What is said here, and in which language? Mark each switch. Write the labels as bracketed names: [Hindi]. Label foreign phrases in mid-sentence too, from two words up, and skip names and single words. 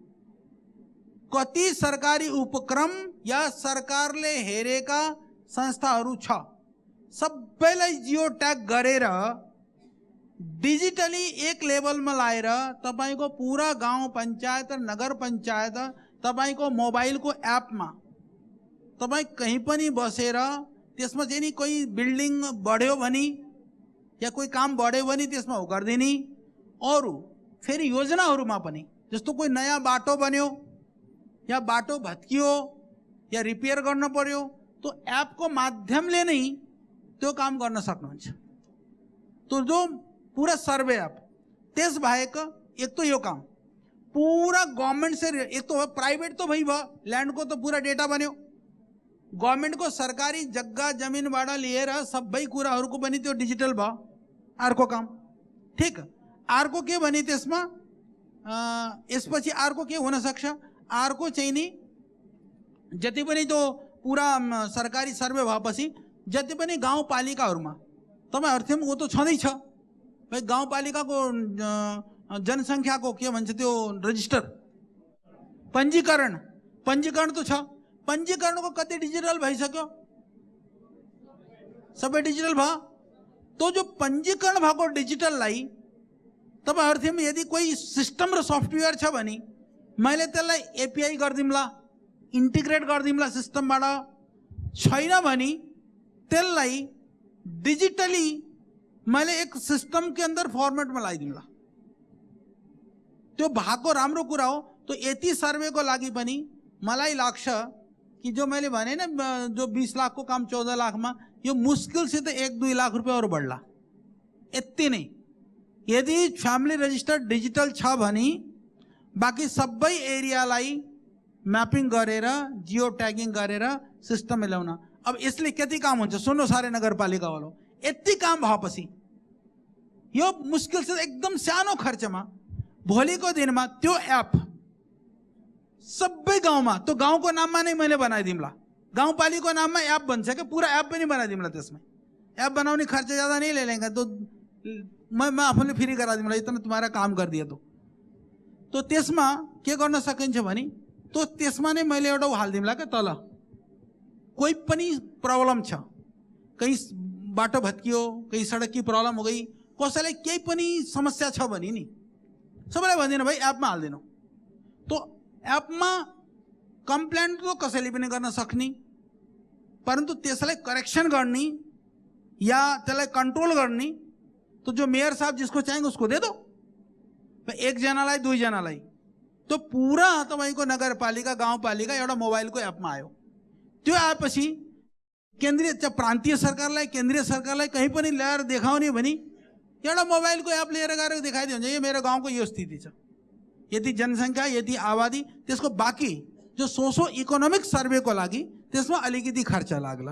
[Nepali] कति सरकारी उपक्रम या सरकारले हेरेका संस्थाहरु छ, सबैलाई [English] geo tag [Nepali] गरेर डिजिटली एक लेभलमा लाएर तपाईको पूरा गाउँ पञ्चायत र नगर पञ्चायत तपाईको मोबाइलको एपमा तपाई कहीं पनि बसेर त्यसमा चाहिँ नि कोही बिल्डिङ बढ्यो भने या कोही काम बढ्यो भने त्यसमा हो गर्दिनी। और फेरि योजनाहरुमा पनि जस्तो कोही नयाँ बाटो बन्यो या बाटो भत्कियो या रिपेयर गर्न पर्यो तो एपको माध्यमले नै त्यो काम गर्न सक्नुहुन्छ। तो जो पूरा [English] survey app, [Nepali] त्यस बाहेक एक तो यो काम पूरा [Hindi] गवर्नमेंट से, [Nepali] एक तो प्राइवेट तो भई भयो, लैंड को तो पूरा डेटा बन्यो, गवर्नमेंट को सरकारी जग्गा जमीनबाट लिएर सबै कुराहरुको पनि त्यो डिजिटल भयो। अर्को काम ठीक, अर्को के भने त्यसमा यसपछि अर्को के हुन सक्छ, अर्को चाहिँ नि जति पनि त्यो पूरा सरकारी सर्वे भएपछि जति पनि गाउँपालिकाहरुमा तपाईहरुमा वो तो छँदै छ भाइ, गाउँपालिकाको जनसंख्याको के भन्छ त्यो रजिस्टर पंजीकरण तो छ, पंजीकरणको कति डिजिटल भइसक्यो, सबै डिजिटल भयो। तो जो पंजीकरण भएको डिजिटललाई तपाईहरुमा यदि कोही सिस्टम र सफ्टवेयर छ भने मैले त्यसलाई एपीआई गर्दिमला, इन्टिग्रेट गर्दिमला सिस्टमबाट, छैन भने त्यसलाई डिजिटली मैले [Hindi] एक सिस्टम के अंदर फॉर्मेट में [Nepali] लाइदिउँला, त्यो भएको राम्रो कुरा हो। तो यति सर्वेको लागि पनि मलाई लाग्छ कि जो मैले भने न जो [Hindi] 20 लाख को काम 14 लाख में, [Nepali] यो [Hindi] मुश्किल से तो [Nepali] 1-2 लाख रुपया और बढ़ला, यति नै। यदि [English] family register [Nepali] डिजिटल छ भने बाँकी सबै एरियालाई म्यापिङ गरेर [English] geo tagging [Nepali] गरेर सिस्टम ल्याउन। अब यसले कति काम हुन्छ सुन्नु सारे नगरपालिकावालो, यति काम भएपछि यो [Hindi] मुस्किल से [Nepali] एकदम सानो खर्चमा भोलिको दिनमा त्यो एप सबै गाउँमा, त्यो गाउँको नाममा नै मैले बनाइदिउँला, गाउँपालिकाको नाममा एप बन्छ क्या, पूरा एप पनि बनाइदिउँला। त्यसमै एप बनाउने खर्च [Hindi] ज़्यादा नहीं ले लेंगे, तो मैं आफूले फ्री करा दूंगा, इतना तुम्हारा काम कर दिया। [Nepali] तो त्यसमा के गर्न सकिन्छ भने तो त्यसमा नै मैले एउटा हालिदिउँला क्या तल, कोही पनि प्रब्लम छ, कहीं बाटो भत्कियो, कहीं [Hindi] सडक की प्रब्लम हो गई, [Nepali] कसैलाई केही पनि समस्या छ भने नि सबैलाई भन्दिनु भाइ एपमा हालिदिनु। तो एपमा कम्प्लेन तो कसैले पनि गर्न सक्ने, परन्तु त्यसलाई करेक्शन गर्ने या त्यसलाई कंट्रोल गर्ने तो जो मेयर साहब [Hindi] जिसको चाहेंगे उसको दे दो, [Nepali] एक जनालाई दुई जनालाई। तो पूरा तपाईको नगरपालिका गाउँपालिका एउटा मोबाइलको एपमा आयो। त्यो आएपछि केन्द्रीय प्रान्तीय सरकारलाई केन्द्रीय सरकारलाई कहीं पनि ल्याएर देखाउने भने एउटा मोबाइलको एप लिएर गएर देखाइदियो हुन्छ, यो मेरो गाउँको यो स्थिति छ, यति जनसङ्ख्या यति आबादी, त्यसको बाँकी जो [English] socio economic [Nepali] सर्वेको लागि त्यसमा अलिकति खर्च लाग्ला।